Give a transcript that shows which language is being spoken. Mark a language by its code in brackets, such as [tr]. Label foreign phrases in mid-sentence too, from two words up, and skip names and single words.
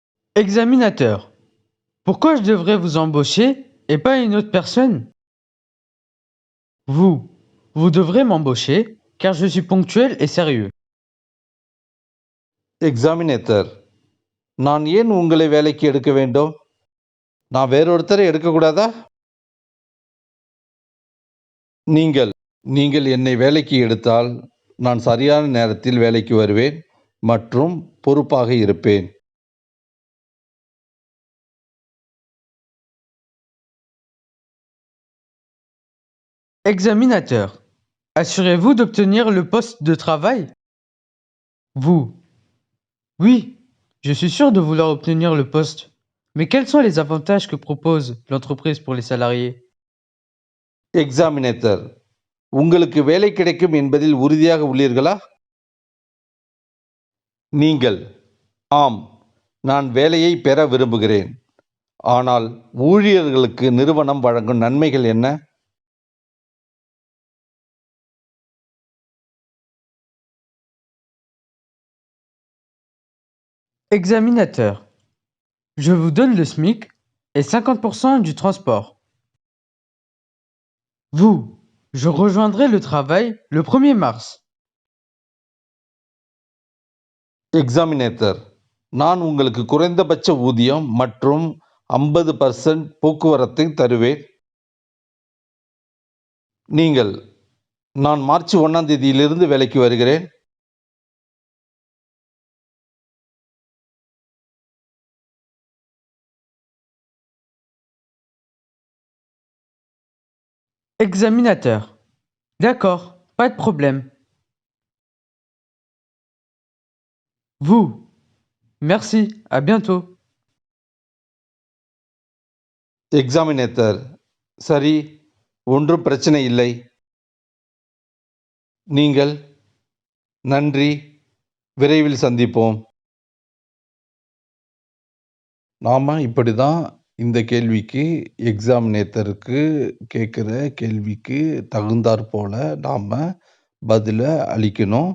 [fr] Examinateur. Pourquoi je devrais vous embaucher et pas une autre personne? Vous devrez m'embaucher car je suis ponctuel et sérieux. [ta] எக்ஸாமினேட்டர், நான் ஏன் உங்களை வேலைக்கு எடுக்க வேண்டும்? நான் வேறொருத்தரை எடுக்கக்கூடாதா? நீங்கள் என்னை வேலைக்கு எடுத்தால் நான் சரியான நேரத்தில் வேலைக்கு வருவேன் மற்றும் பொறுப்பாக இருப்பேன். [fr] Examinateur. Assurez-vous d'obtenir le poste de travail? Vous. Oui, je suis sûr de vouloir obtenir le poste. Mais quels sont les avantages que propose l'entreprise pour les salariés? [ta] எக்ஸாமினேட்டர், உங்களுக்கு வேலை கிடைக்கும் என்பதில் உறுதியாக உள்ளீர்களா? நீங்கள். ஆம், நான் வேலையை பெற விரும்புகிறேன். ஆனால் ஊழியர்களுக்கு நிறுவனம் வழங்கும் நன்மைகள் என்ன? [fr] Examinateur. Je vous donne le SMIC et 50% du transport. Je rejoindrai le travail le 1er mars. [ta] எக்ஸாமினேட்டர், நான் உங்களுக்கு குறைந்தபட்ச ஊதியம் மற்றும் 50% போக்குவரத்தை தருவேன். நீங்கள். நான் மார்ச் 1ஆம் தேதியிலிருந்து வேலைக்கு வருகிறேன். [fr] Examinateur. D'accord, pas de problème. Merci, à bientôt. [ta] எக்ஸாமினேட்டர், சரி, ஒன்றும் பிரச்சனை இல்லை. நீங்கள். நன்றி, விரைவில் சந்திப்போம். நாம இப்படி தான் இந்த கேள்விக்கு எக்ஸாமினேட்டருக்கு கேட்குற கேள்விக்கு தகுந்தாற் போல நாம் பதிலை அளிக்கணும்.